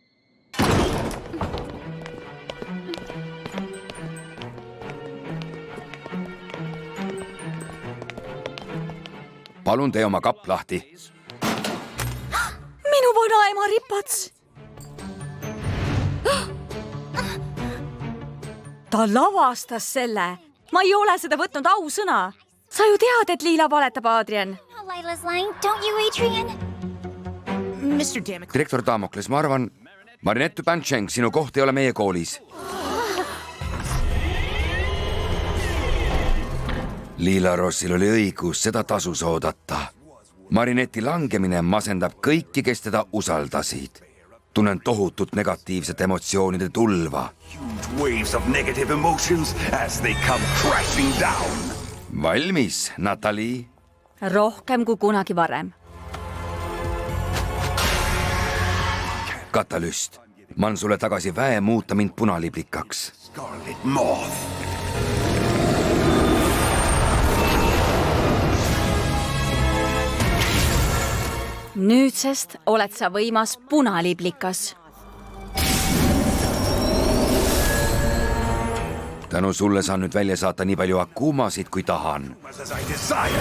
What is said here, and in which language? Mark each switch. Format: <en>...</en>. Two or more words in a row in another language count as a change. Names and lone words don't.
<et>Palun tee oma kapp lahti. Minu vanaema ripats. ta lavastas selle. Ma ei ole seda võtnud ausõna. Sa ju tead, et Liila valetab, Adrian.</et> <en>Lila's lying, don't you, Adrian?</en> <et>direktor Damokles, ma arvan, Marinette Bancheng, sinu koht ei ole meie koolis. Liila Rossil oli õigus, seda tasus oodata. Marineti langemine masendab kõiki, kes teda usaldasid. Tunnen tohutut negatiivset emotsioonide tulva.</et> <en>Waves of negative emotions as they come crashing down.</en> <et>Valmis, Natali? Rohkem kui kunagi varem. Katalüst, ma on sulle tagasi väe muuta mind punaliblikaks. Scarlet Moth. Nüüdsest oled sa võimas punaliblikas. Tänu sulle saan nüüd välja saata nii palju akumasid, kui tahan.</et> <en>As I desire.</en>